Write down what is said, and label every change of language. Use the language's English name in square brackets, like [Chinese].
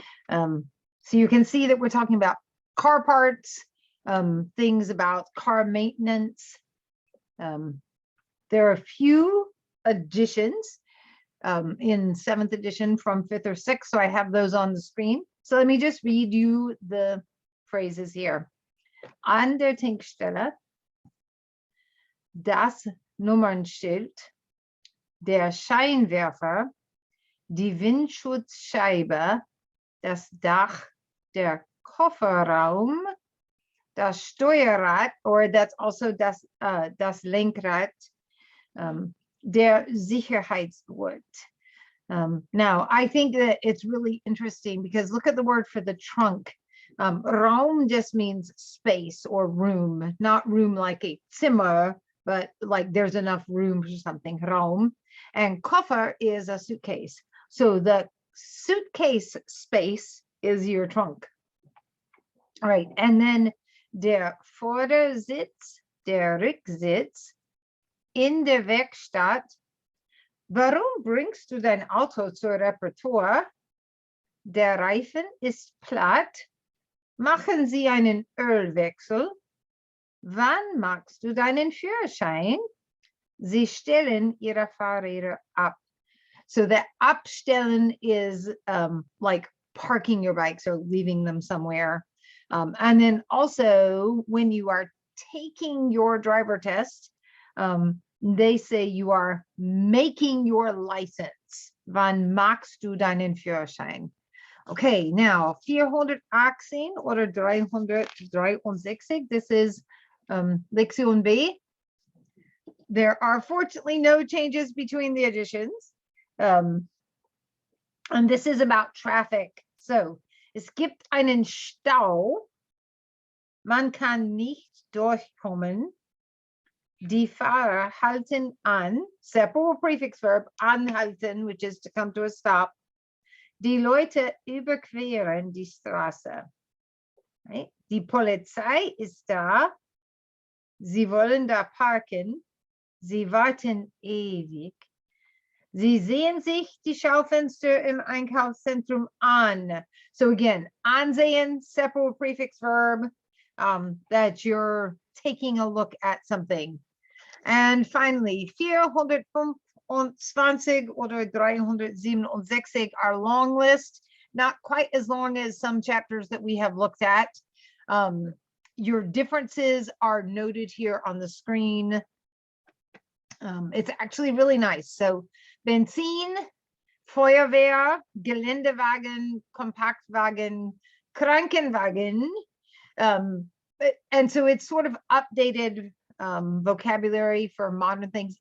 [English] So you can see that we're talking about car parts, things about car maintenance. There are a few additions in 7th edition from 5th or 6th, so I have those on the screen. So let me just read you the phrases here. [German] An der Tankstelle, das Nummernschild, der Scheinwerfer, die Windschutzscheibe, das Dach, der Kofferraum, das Steuerrad, [English] or that's also [German] das Lenkrad, der Sicherheitsgurt. [English] Now, I think that it's really interesting because look at the word for the trunk. Raum just means space or room, not room like a Zimmer, but like there's enough room for something, Raum. And Koffer is a suitcase. So the suitcase space is your trunk. All right, and then [German] der Vordersitz, der Rücksitz, in der Werkstatt. Warum bringst du dein Auto zur Reparatur? Der Reifen ist platt. Machen Sie einen Ölwechsel. Wann machst du deinen Führerschein? Sie stellen ihre Fahrräder ab. [English] So the abstellen is like parking your bikes or leaving them somewhere. And then also when you are taking your driver test, they say you are making your license. [German] Wann machst du deinen Führerschein? [English] Okay, now 418 oder 363. This is Lektion B. There are fortunately no changes between the editions. And this is about traffic. [German] So, es gibt einen Stau. Man kann nicht durchkommen. Die Fahrer halten an, [English] separate prefix verb, anhalten, which is to come to a stop. [German] Die Leute überqueren die Straße. Right? Die Polizei ist da. Sie wollen da parken. Sie warten ewig. Sie sehen sich die Schaufenster im Einkaufszentrum an. [English] So again, ansehen, separate prefix verb, that you're taking a look at something. And finally, 425 oder 367 are long list, not quite as long as some chapters that we have looked at. Your differences are noted here on the screen. It's actually really nice. [German] So Benzin, Feuerwehr, Geländewagen, Kompaktwagen, Krankenwagen. [English] And so it's sort of updated vocabulary for modern things.